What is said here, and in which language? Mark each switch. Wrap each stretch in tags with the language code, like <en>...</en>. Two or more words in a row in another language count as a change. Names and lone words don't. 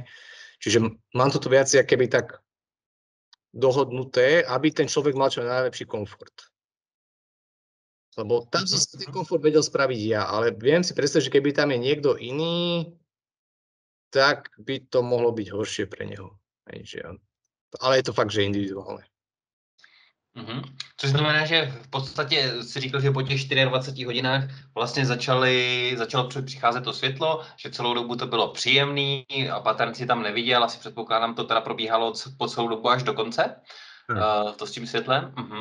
<sk>Čiže mám to tu viac keby tak dohodnuté, aby ten človek mal čo najlepší komfort. Lebo tam som si ten komfort vedel spraviť ja, ale viem si predstaviť, že keby tam je niekto iný, tak by to mohlo byť horšie pre neho. Ale je to fakt, že individuálne.</sk> <cs>Což znamená, že v podstatě si říkal, že po těch 24 hodinách vlastně začalo přicházet to světlo, že celou dobu to bylo příjemný a pattern si tam neviděl, asi předpokládám, to teda probíhalo po celou dobu až do konce, to s tím světlem.</cs>